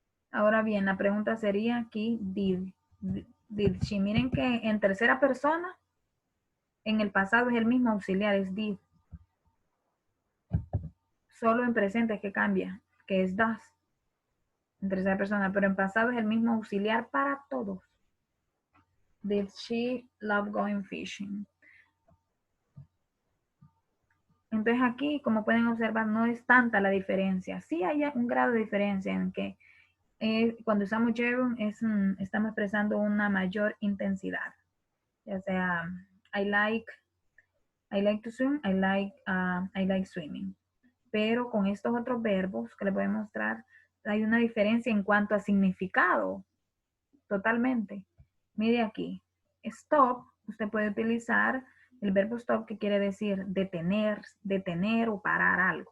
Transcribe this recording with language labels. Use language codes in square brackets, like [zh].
[es] Ahora bien, la pregunta sería aquí, [en] did she. [es] Miren que en tercera persona, en el pasado es el mismo auxiliar, es did. Solo en presente es que cambia, que es does. En tercera persona, pero en pasado es el mismo auxiliar para todos. [en] Did she love going fishing? [es] Entonces aquí, como pueden observar, no es tanta la diferencia. Sí hay un grado de diferencia en que cuando usamos gerund estamos expresando una mayor intensidad. Ya sea, [en] I like to swim, I like swimming. [es] Pero con estos otros verbos que les voy a mostrar, hay una diferencia en cuanto a significado. Totalmente. Mire aquí. Stop, usted puede utilizar el verbo stop, que quiere decir detener o parar algo.